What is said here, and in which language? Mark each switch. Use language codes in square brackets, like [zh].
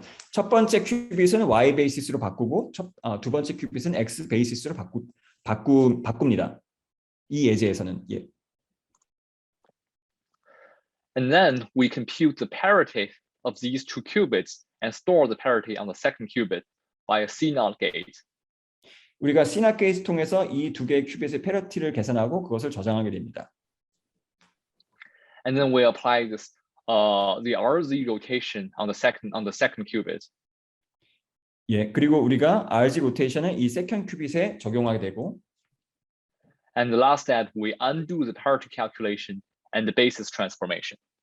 [ko] 첫 번째 큐빗은 y 베이시스로 바꾸고 두 번째 큐빗은 x 베이시스로 바꿉니다. 이 예제에서는 예. [en] And then we compute the parity of these two qubits and store the parity on the second qubit by a CNOT gate. [ko] 우리가 CNOT 게이트 통해서 이 두 개의 큐빗의 패러티를 계산하고 그것을 저장하게 됩니다. [en] And then we apply this the RZ rotation on the second qubit. [ko] 예, 그리고 우리가 RZ 로테이션을 이 세컨 큐빗에 적용하게 되고. [en] And the last step, we undo the parity calculation and the basis transformation.